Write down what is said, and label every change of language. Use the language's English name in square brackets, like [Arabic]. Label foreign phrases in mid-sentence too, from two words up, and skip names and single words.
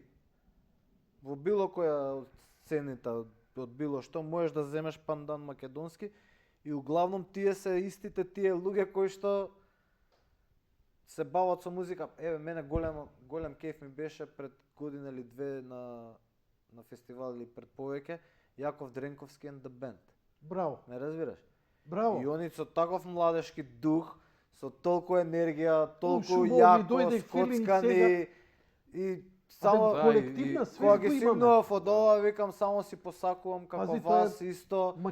[Macedonian] Во било која од сцените, од било што, можеш да земеш пандан македонски и углавном тие се истите тие луѓе кои што се бават со музика. Еве, мене голем кеф ми беше пред година или две на фестивал или пред повеќе, Јаков Дренковски and the Band. Браво, Ме разбираш? браво. И они со таков младешки дух, со толку енергија, толку шумови, јако, дојде филинг скоцкани сега. и само да, колективна и- свест кога го ги имаме. симнував од ова, викам само си посакувам како Пази, тоа е вас исто, да